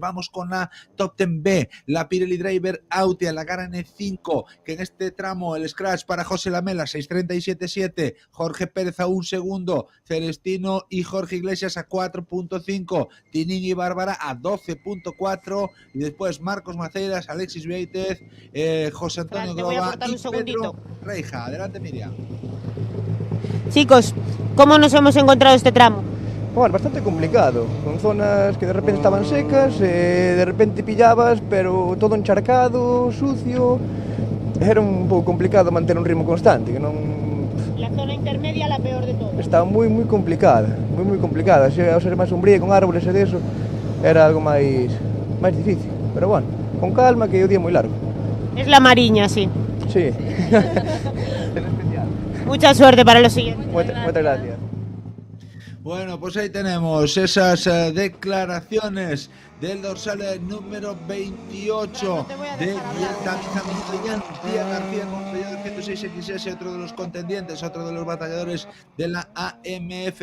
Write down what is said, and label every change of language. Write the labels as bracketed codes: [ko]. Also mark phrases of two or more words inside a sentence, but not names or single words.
[es] Vamos con la Top 10B, la Pirelli Driver Autea, la Gara N5, que en este tramo el scratch para José Lamela 6.37.7, Jorge Pérez a 1 segundo, Celestino y Jorge Iglesias a 4.5, Tinini y Bárbara a 12.4 y después Marcos Maceiras, Alexis Beítez, José Antonio Groba y Pedro Reija. Adelante, Miriam. Chicos, ¿cómo nos hemos encontrado este tramo? Bueno, bastante complicado, con zonas que de repente estaban secas, de repente pillabas, pero todo encharcado, sucio. [gl] Era un pouco complicado manter un ritmo constante, que non... [es] La zona intermedia la peor de todas. [gl] Estaba moi complicada, moi complicada. Ao ser máis sombría, con árboles e deso, era algo máis difícil. Pero bueno, con calma, que o día é moi largo. [es] Es la Mariña, sí. Sí. Mucha suerte para los siguientes. Muchas gracias. Bueno, pues ahí tenemos esas declaraciones del dorsal número 28 de García, compañero del 106XS, otro de los contendientes, otro de los batalladores de la AMF.